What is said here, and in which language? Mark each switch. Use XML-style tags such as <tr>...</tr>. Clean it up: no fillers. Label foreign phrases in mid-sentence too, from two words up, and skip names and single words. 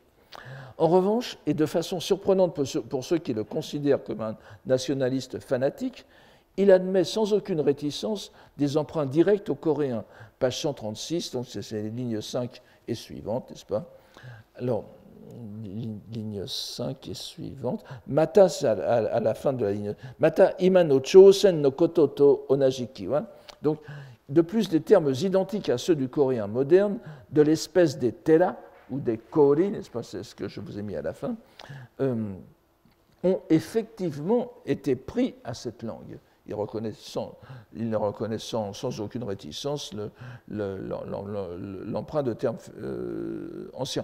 <fr>En revanche, et de façon surprenante pour ceux qui le considèrent comme un nationaliste fanatique, il admet sans aucune réticence des emprunts directs aux Coréens. Page 136, donc c'est les lignes 5 et suivantes, n'est-ce pas? Alors, ligne 5 et suivante. Mata, à la fin de la ligne.</fr> <ja>又今の朝鮮の言と同じきは.</ja> <fr>Donc, de plus des termes identiques à ceux du coréen moderne, de l'espèce des tera, ou des kori, n'est-ce pas, c'est ce que je vous ai mis à la fin, ont effectivement été pris à cette langue. Ils ne reconnaissent sans aucune réticence l'emprunt de termes anciens.</fr>